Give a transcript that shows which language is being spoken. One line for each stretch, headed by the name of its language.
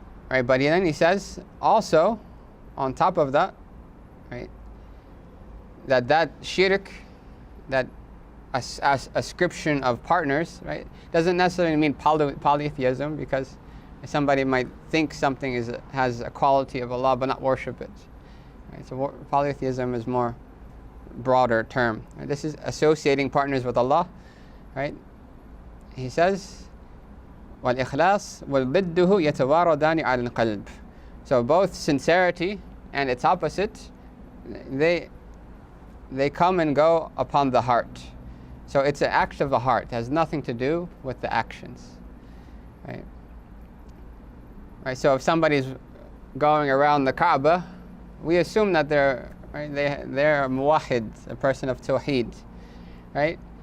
English: Right, but then he says also, on top of that, right, that shirk, that ascription of partners, right, doesn't necessarily mean polytheism, because somebody might think something has a quality of Allah but not worship it. Right, so polytheism is more broader term. Right? This is associating partners with Allah. Right? He says,
Arabic: وَالْإِخْلَاص وَالْضِدُّهُ يَتَوَارَدَانِ عَلَى الْقَلْبِ.
English: So both sincerity and its opposite, they come and go upon the heart. So it's an act of the heart. It has nothing to do with the actions. Right? Right? So if somebody's going around the Kaaba, we assume that they're a muwahid, a person of tawheed. Right?